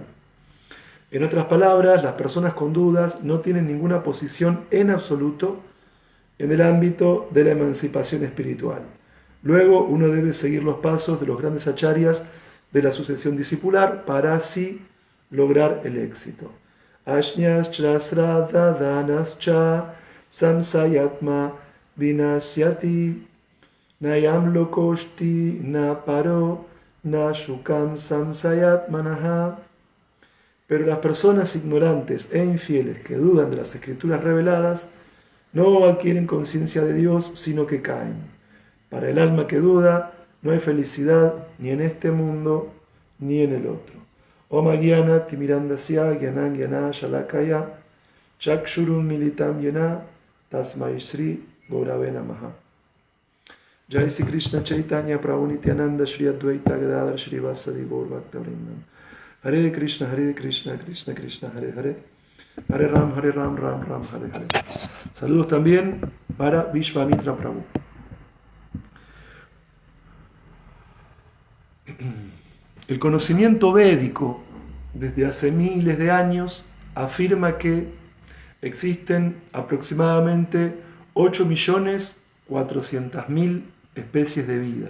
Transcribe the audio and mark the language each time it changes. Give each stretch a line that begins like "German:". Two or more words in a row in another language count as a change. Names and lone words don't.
Spanish: En otras palabras, las personas con dudas no tienen ninguna posición en absoluto en el ámbito de la emancipación espiritual. Luego uno debe seguir los pasos de los grandes acharyas de la sucesión discipular para así lograr el éxito.
Sanskrit: Ashnyascha sraddha dhanascha samsayatma vinasyati nayam lokoshti na paro na shukam samsayatmanaha.
Spanish: Pero las personas ignorantes e infieles que dudan de las escrituras reveladas no adquieren conciencia de Dios, sino que caen. Para el alma que duda, no hay felicidad ni en este mundo ni en el otro.
Sanskrit: Om Agyana Timirandasya Gyanan Gyana Shalakaya Chakshurun Militam Yena Tasmai Sri Gaurave Namaha. Jai Sri Krishna Chaitanya Prabhu Nityananda Shri Advaita Gadadhar Shri Vasadi Gaur Bhaktavrindam. Hare Krishna, Krishna Krishna, Hare Hare. Hare Ram, Ram Ram, Hare Hare.
Spanish: Saludos también para Vishvamitra Prabhu. El conocimiento védico, desde hace miles de años, afirma que existen aproximadamente 8.400.000 especies de vida.